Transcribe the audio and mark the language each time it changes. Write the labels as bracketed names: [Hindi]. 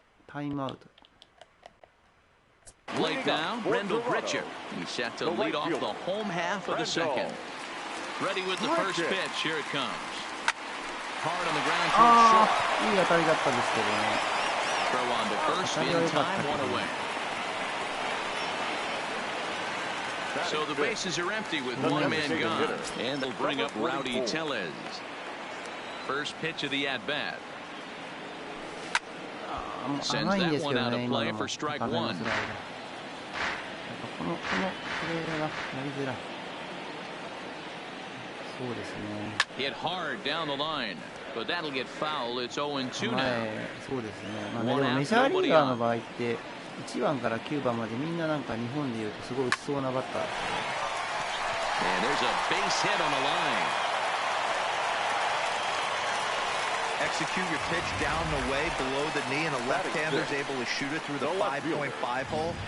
[English] Time out. plate now, Rendell Britcher. He's set to lead off the home half of the second. Ready with the first pitch. Here it comes. Hard on the ground to short. [Japanese] いい当たりだったんですけどね。 [English] Throw on to first in time, 1 away. So the bases are empty with 1 man gone, and they'll bring up Rowdy Tellez. First pitch of the at-bat. Sends that one out of play for strike 1. [Japanese] このプレーがやりづらい。そうですね。 [English] Hit hard down the line, but that'll get foul. It's 0-2 now. [Japanese] そうですね。まあね、でもメジャーリーガーの場合って1番から9番までみんななんか日本でいうとすごい打ちそうなバッター。 [English] And there's a base hit on the line. Execute your pitch down the way, below the knee, and a left-hander is able to shoot it through the 5.5 hole.